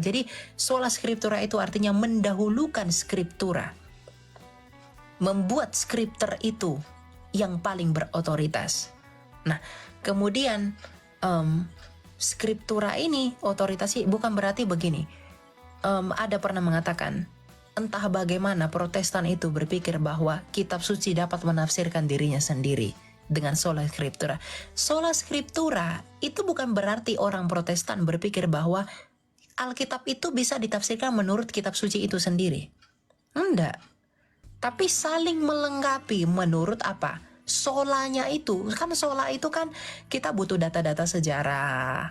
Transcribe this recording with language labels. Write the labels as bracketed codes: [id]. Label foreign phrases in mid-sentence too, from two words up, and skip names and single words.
[id] Jadi [la] sola skriptura [id] itu artinya mendahulukan skriptura, membuat skripter itu yang paling berotoritas. Nah, kemudian skriptura ini otoritasnya bukan berarti begini. Ada pernah mengatakan, entah bagaimana Protestan itu berpikir bahwa kitab suci dapat menafsirkan dirinya sendiri dengan [la] sola scriptura. Sola scriptura [id] itu bukan berarti orang Protestan berpikir bahwa Alkitab itu bisa ditafsirkan menurut kitab suci itu sendiri. Enggak. Tapi saling melengkapi menurut apa? Solanya itu. Kan sola itu kan kita butuh data-data sejarah.